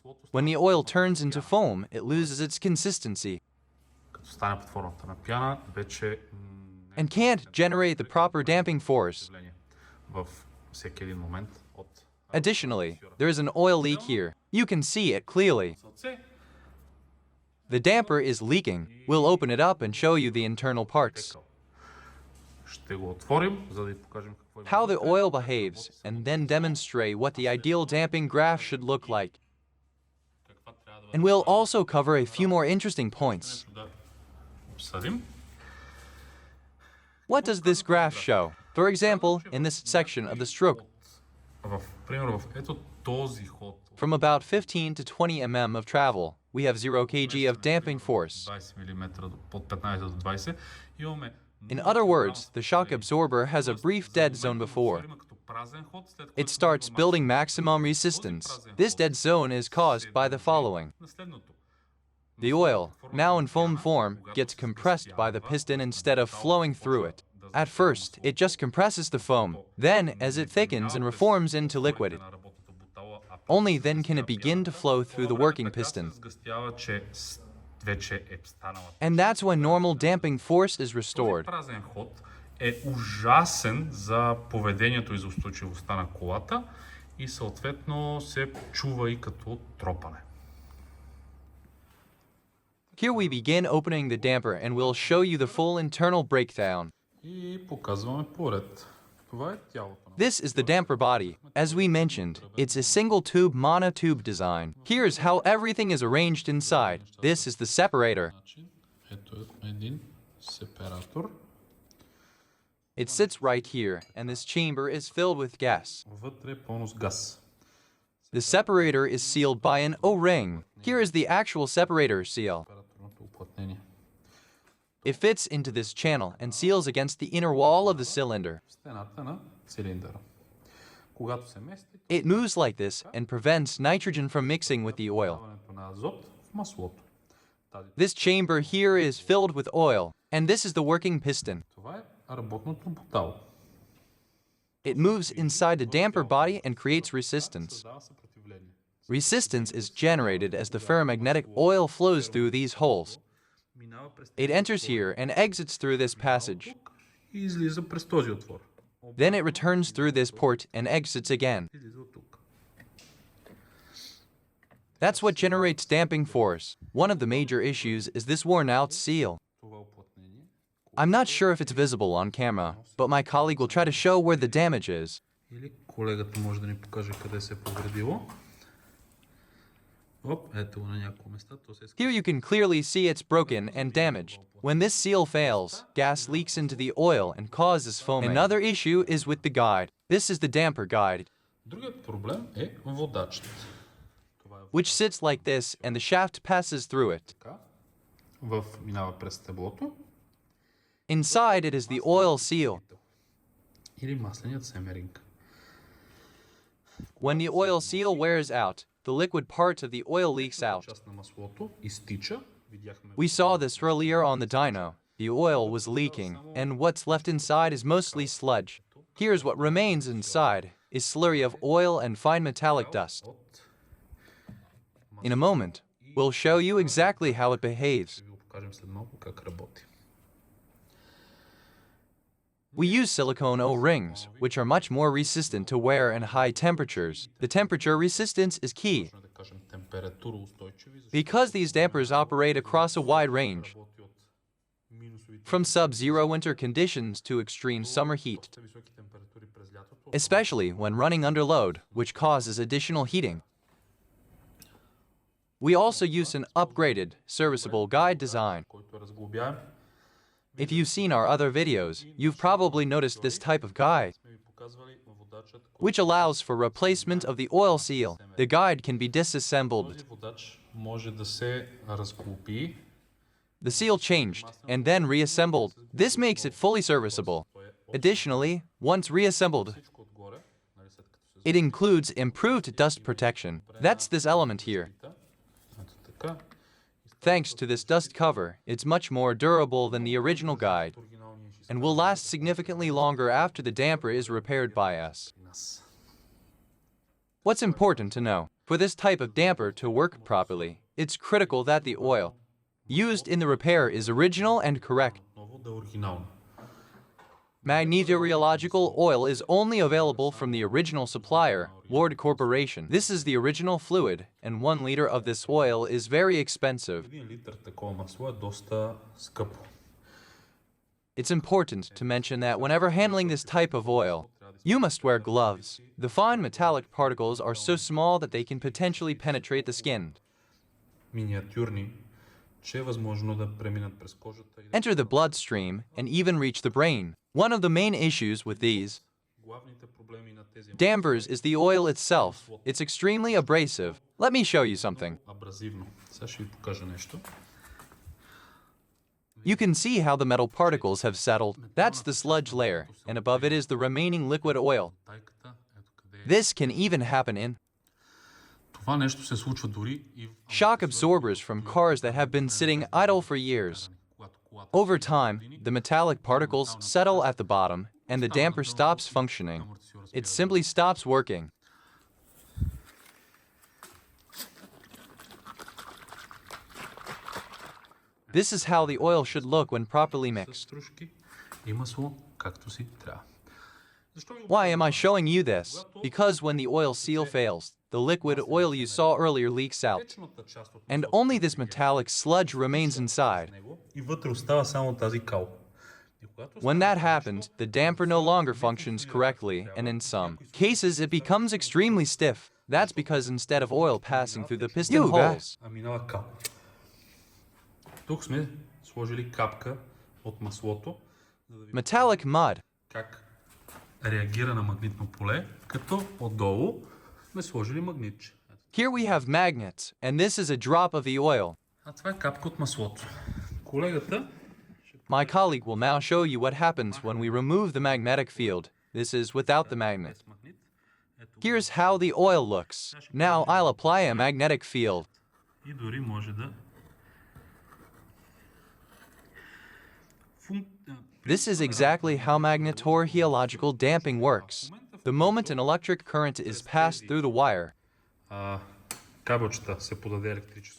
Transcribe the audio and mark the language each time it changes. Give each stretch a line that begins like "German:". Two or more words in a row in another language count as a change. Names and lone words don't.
English: When the oil turns into foam, it loses its consistency and can't generate the proper damping force. Additionally, there is an oil leak here. You can see it clearly. The damper is leaking. We'll open it up and show you the internal parts.
Bulgarian: Ще го отворим, за да ви покажем какво има.
English: how the oil behaves, and then demonstrate what the ideal damping graph should look like. And we'll also cover a few more interesting points.
Bulgarian: Да обсъдим.
English: What does this graph show? For example, in this section of the stroke,
Bulgarian: Примерно в ето този ход.
English: from about 15 to 20 mm of travel, we have 0 kg of damping force.
Bulgarian: 20 мм под 15 до 20 имаме.
English: In other words, the shock absorber has a brief dead zone before. It starts building maximum resistance. This dead zone is caused by the following. The oil, now in foam form, gets compressed by the piston instead of flowing through it. At first, it just compresses the foam. Then, as it thickens and reforms into liquid, only then can it begin to flow through the working piston. And that's when normal damping force is restored.
Bulgarian: Празен ход е ужасен за поведението и за устойчивостта на колата и съответно се чува и като тропане.
English: Here we begin opening the damper and we'll show you the full internal breakdown.
Bulgarian: И показваме поред. Това е тялото.
English: This is the damper body. As we mentioned, it's a single-tube monotube design. Here's how everything is arranged inside. This is the separator.
Bulgarian: Ето е един сепаратор.
English: It sits right here, and this chamber is filled with gas.
Bulgarian: Вътре е пълно с газ.
English: The separator is sealed by an O-ring. Here is the actual separator seal.
Bulgarian: Сепараторното уплътнение.
English: It fits into this channel and seals against the inner wall of the cylinder.
Bulgarian: Стената на цилиндъра. Когато се мести,
English: It moves like this and prevents nitrogen from mixing with the oil.
Bulgarian: даването на азот в маслото.
English: This chamber here is filled with oil, and this is the working piston.
Bulgarian: Това е работното бутало.
English: It moves inside the damper body and creates resistance.
Bulgarian: Създава съпротивление.
English: Resistance is generated as the ferromagnetic oil flows through these holes.
Bulgarian: Минава през
English: It enters here and exits through this passage.
Bulgarian: и излиза през този отвор.
English: Then it returns through this port and exits again.
Bulgarian: Излиза от тук.
English: That's what generates damping force. One of the major issues is this worn-out seal.
Bulgarian: Това уплътнение.
English: I'm not sure if it's visible on camera, but my colleague will try to show where the damage is.
Bulgarian: Или колегата може да ни покаже къде се е повредило. Оп, ето го на няколко места. То се
English: Here you can clearly see it's broken and damaged. When this seal fails, gas leaks into the oil and causes foaming. Another issue is with the guide. This is the damper guide,
Bulgarian: Другият проблем е водачът. Това е
English: which sits like this and the shaft passes through it.
Bulgarian: така. Минава през стеблото.
English: Inside it is the oil seal.
Bulgarian: Или масленият семеринг.
English: When the oil seal wears out, the liquid part of the oil leaks out.
Bulgarian: Част на маслото изтича. Видяхме
English: We saw this earlier on the dyno. The oil was leaking, and what's left inside is mostly sludge. Here's what remains inside, is slurry of oil and fine metallic dust.
Bulgarian: от.
English: In a moment, we'll show you exactly how it behaves.
Bulgarian: Ще ви го покажем след малко как работи.
English: We use silicone O-rings, which are much more resistant to wear and high temperatures. The temperature resistance is key.
Bulgarian: Може да кажем температуроустойчиви, защото
English: Because these dampers operate across a wide range,
Bulgarian: работи от минусовите
English: from sub-zero winter conditions to extreme summer heat,
Bulgarian: доста високи температури през лятото.
English: especially when running under load, which causes additional heating. We also use an upgraded, serviceable guide design.
Bulgarian: Който е разглобяем.
English: If you've seen our other videos, you've probably noticed this type of guide,
Bulgarian: Сме ви показвали водачът,
English: which allows for replacement of the oil seal. The guide can be disassembled.
Bulgarian: този водач може да се разглоби.
English: The seal changed and then reassembled. This makes it fully serviceable. Additionally, once reassembled,
Bulgarian: Всичко отгоре, нали, след като се
English: it includes improved dust protection. That's this element here.
Bulgarian: запита. Ето така.
English: Thanks to this dust cover, it's much more durable than the original guide
Bulgarian: Оригиналния ще
English: and will last significantly longer after the damper is repaired by us.
Bulgarian: нас.
English: What's important to know? For this type of damper to work properly, it's critical that the oil used in the repair is original and correct.
Bulgarian: Отново да е оригинално.
English: Magneto Rheological oil is only available from the original supplier, Lord Corporation. This is the original fluid, and 1 liter of this oil is very expensive.
Bulgarian: 1 литър такова масло е доста скъпо.
English: It's important to mention that whenever handling this type of oil, you must wear gloves. The fine metallic particles are so small that they can potentially penetrate the skin.
Bulgarian: Миниатюрни, че е възможно да преминат през кожата и
English: Enter the bloodstream and even reach the brain. One of the main issues with these
Bulgarian: главните проблеми на тези
English: dampers is the oil itself. It's extremely abrasive. Let me show you something.
Bulgarian: абразивно. Сега ще ви покажа нещо.
English: You can see how the metal particles have settled. That's the sludge layer, and above it is the remaining liquid oil.
Bulgarian: Тайката, ето къде е.
English: This can even happen in
Bulgarian: Това нещо се случва дори и в
English: shock absorbers from cars that have been sitting idle for years.
Bulgarian: когато колата
English: Over time, the metallic particles settle at the bottom, and the damper stops functioning. It simply stops working. This is how the oil should look when properly
Bulgarian: с
English: mixed.
Bulgarian: стружки и масло, както си трябва. Защо ви го
English: Why am I showing you this? Because when the oil seal fails, the liquid oil you saw earlier leaks out,
Bulgarian: течната част от
English: and only this metallic sludge remains inside.
Bulgarian: него и вътре остава само тази кал. И когато
English: When that happens, the damper no longer functions correctly, and in some cases it becomes extremely stiff. That's because instead of oil passing through the piston holes,
Bulgarian: минава кал. Тук сме сложили капка от маслото, за да видим
English: metallic mud
Bulgarian: как реагира на магнитно поле, като отдолу сме сложили магнитче.
English: Here we have magnets, and this is a drop of the oil.
Bulgarian: А това е капка от маслото. Колегата
English: My colleague will now show you what happens when we remove the magnetic field. This is without the magnet.
Bulgarian: с магнит. Ето
English: Here's how the oil looks. Now I'll apply a magnetic field.
Bulgarian: и дори може да
English: This is exactly how Magneto Rheological damping works. The moment an electric current is passed through the wire,
Bulgarian: кабелчета се подаде електричество.